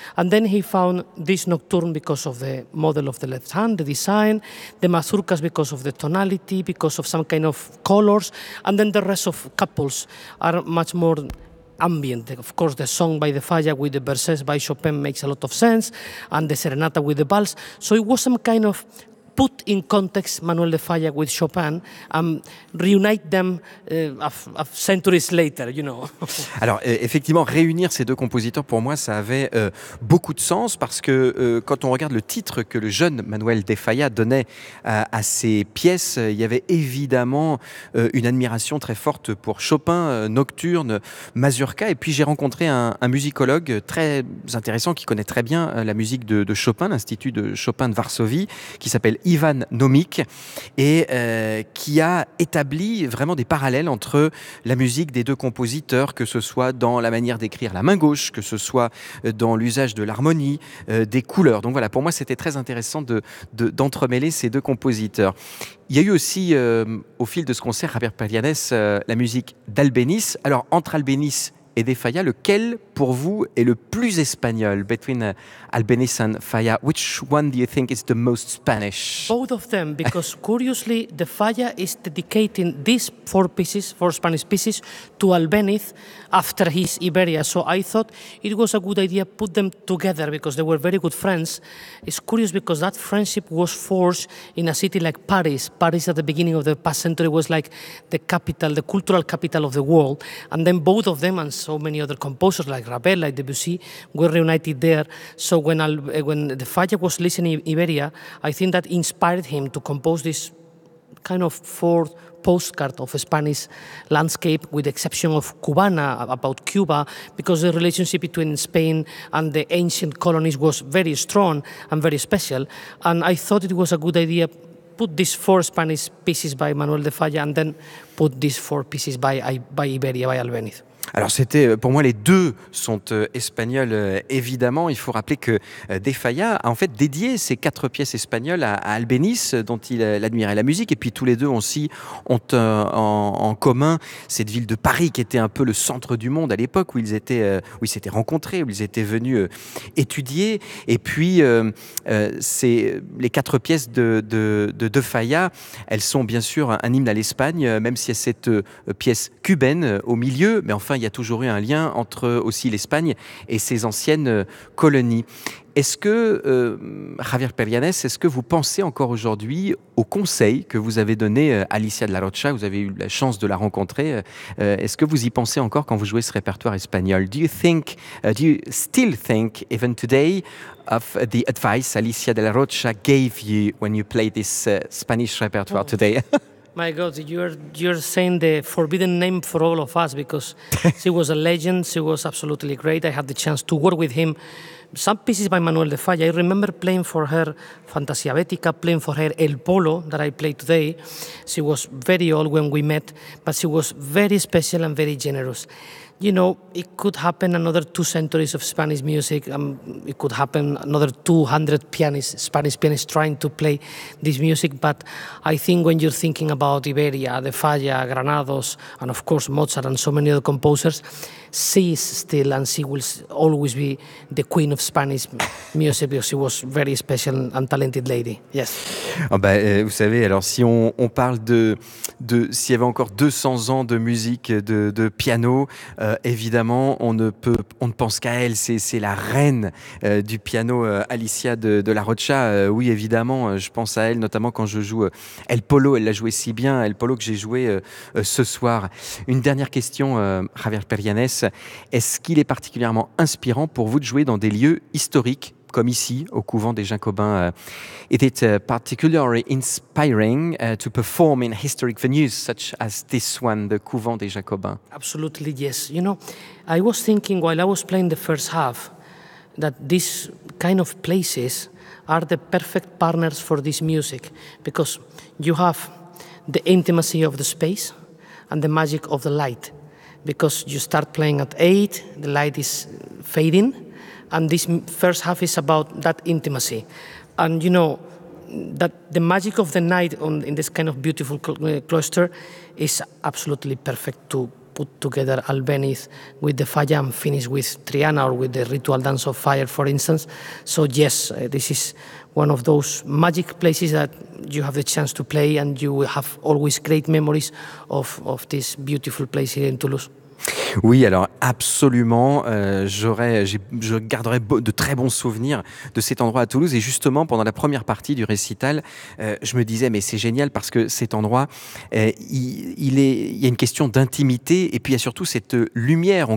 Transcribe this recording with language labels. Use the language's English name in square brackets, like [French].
[English] And then he found this Nocturne because of the model of the left hand, the design, the Mazurkas because of the tonality, because of some kind of colors, and then the rest of couples are much more ambient. Of course, the song by the Falla with the verses by Chopin makes a lot of sense, and the serenata with the vals. So it was some kind of put in context Manuel de Falla with Chopin and reunite them centuries later, you know. [French] Alors, effectivement, réunir ces deux compositeurs, pour moi, ça avait beaucoup de sens parce que quand on regarde le titre que le jeune Manuel de Falla donnait à ses pièces, il y avait évidemment une admiration très forte pour Chopin, Nocturne, Mazurka. Et puis, j'ai rencontré un musicologue très intéressant qui connaît très bien la musique de Chopin, l'Institut de Chopin de Varsovie, qui s'appelle Ivan Nomik, et qui a établi vraiment des parallèles entre la musique des deux compositeurs, que ce soit dans la manière d'écrire la main gauche, que ce soit dans l'usage de l'harmonie, des couleurs. Donc voilà, pour moi c'était très intéressant d'entremêler ces deux compositeurs. Il y a eu aussi, au fil de ce concert, Javier Perianez, la musique d'Albéniz. Alors, entre Albéniz et de Falla, lequel pour vous est le plus espagnol [English] between Albéniz and Falla? Which one do you think is the most Spanish? Both of them, because curiously, the Falla is dedicating these four Spanish pieces to Albéniz after his Iberia. So I thought it was a good idea to put them together because they were very good friends. It's curious because that friendship was forged in a city like Paris. Paris at the beginning of the past century was like the capital, the cultural capital of the world. And then both of them and so many other composers like Ravel, like Debussy, were reunited there. So when the Falla was listening in Iberia, I think that inspired him to compose this kind of fourth postcard of a Spanish landscape, with the exception of Cubana, about Cuba, because the relationship between Spain and the ancient colonies was very strong and very special. And I thought it was a good idea put these four Spanish pieces by Manuel de Falla and then put these four pieces by Iberia, by Albéniz. [French] Alors c'était, pour moi, les deux sont espagnols, évidemment. Il faut rappeler que De Falla a en fait dédié ses quatre pièces espagnoles à Albéniz, dont il admirait la musique. Et puis tous les deux aussi ont en commun cette ville de Paris qui était un peu le centre du monde à l'époque où ils s'étaient rencontrés, où ils étaient venus étudier. Et puis c'est les quatre pièces de Falla, elles sont bien sûr un hymne à l'Espagne, même s'il y a cette pièce cubaine au milieu, mais enfin, il y a toujours eu un lien entre aussi l'Espagne et ses anciennes colonies. Est-ce que, Javier Perianès, est-ce que vous pensez encore aujourd'hui au conseil que vous avez donné à Alicia de la Rocha? Vous avez eu la chance de la rencontrer. Est-ce que vous y pensez encore quand vous jouez ce répertoire espagnol? [English] Do you think, do you still think, even today, of the advice Alicia de la Rocha gave you when you play this Spanish repertoire today? My God, you're saying the forbidden name for all of us because she was a legend. She was absolutely great. I had the chance to work with him. Some pieces by Manuel de Falla. I remember playing for her Fantasia Bética, playing for her El Polo that I play today. She was very old when we met, but she was very special and very generous. You know, it could happen another 2 centuries of Spanish music. It could happen another 200 pianists, Spanish pianists trying to play this music. But I think when you're thinking about Iberia, De Falla, Granados, and of course Mozart and so many other composers, she is still and she will always be the queen of Spanish music because she was a very special and talented lady. Yes. [French] Oh ben, vous savez, alors si on parle de s'il y avait encore 200 ans de musique de piano, évidemment, on ne pense qu'à elle. C'est la reine du piano, Alicia de la Rocha. Oui, évidemment, je pense à elle, notamment quand je joue El Polo. Elle l'a joué si bien, El Polo, que j'ai joué ce soir. Une dernière question, Javier Perianès. Est-ce qu'il est particulièrement inspirant pour vous de jouer dans des lieux historiques, comme ici, au couvent des Jacobins? [English] Is it particularly inspiring to perform in historic venues such as this one, the couvent des Jacobins? Absolutely, yes. You know, I was thinking while I was playing the first half that these kind of places are the perfect partners for this music because you have the intimacy of the space and the magic of the light. Because you start playing at 8, the light is fading, and this first half is about that intimacy. And you know, that the magic of the night in this kind of beautiful cloister is absolutely perfect to put together Albéniz with the Falla and finish with Triana or with the Ritual Dance of Fire, for instance. So yes, this is one of those magic places that you have the chance to play and you will have always great memories of this beautiful place here in Toulouse. [French] Oui, alors absolument, je garderai de très bons souvenirs de cet endroit à Toulouse. Et justement, pendant la première partie du récital, je me disais, mais c'est génial parce que cet endroit, il y a une question d'intimité et puis il y a surtout cette lumière.